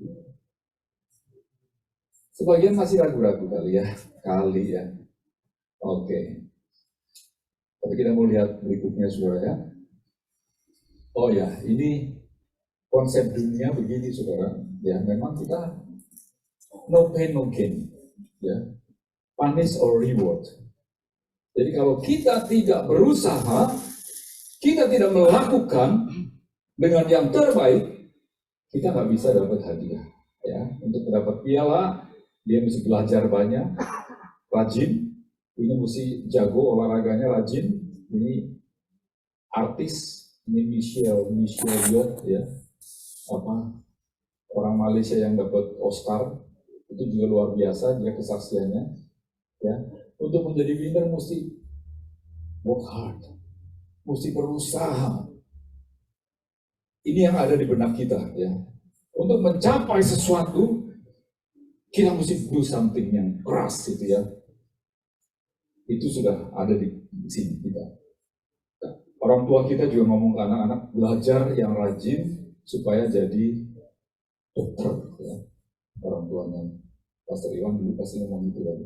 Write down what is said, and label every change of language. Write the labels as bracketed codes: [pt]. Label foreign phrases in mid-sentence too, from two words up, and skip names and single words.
[id] Sebagian masih ragu-ragu kali ya. Oke. Tapi kita mau lihat berikutnya, saudara ya. Oh ya, ini konsep dunia begini, saudara. Ya, memang kita [en] no pain no gain, [id] ya, [en] punish or reward. [id] Jadi kalau kita tidak berusaha, kita tidak melakukan dengan yang terbaik, kita nggak bisa dapat hadiah. Ya, untuk mendapat piala, dia mesti belajar banyak, rajin. Ini mesti jago olahraganya, rajin. Ini artis. Ini Michelle Yeoh ya, orang Malaysia yang dapat Oscar, itu juga luar biasa dia kesaksiannya ya. Untuk menjadi winner mesti [en] work hard, [id] mesti berusaha. Ini yang ada di benak kita ya. Untuk mencapai sesuatu kita mesti [en] do something [id] yang keras gitu ya. Itu sudah ada di sini kita. Orang tua kita juga ngomong ke anak-anak, belajar yang rajin supaya jadi dokter ya, orang tuanya. Pastor Iwan dulu pasti ngomong gitu kan?